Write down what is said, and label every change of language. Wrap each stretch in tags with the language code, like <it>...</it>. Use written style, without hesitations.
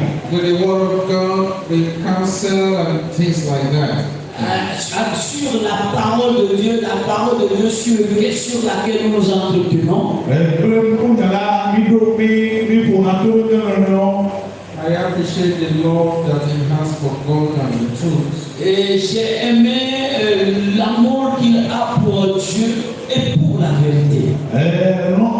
<en>With the word of God, with counsel and things like that.</en> <fr>Sur la parole de Dieu sur laquelle nous nous entretenons.</fr> <en>I appreciate the love that he has for God and the truth.</en> <fr>Et j'ai aimé l'amour qu'il a pour Dieu et pour la vérité.</fr>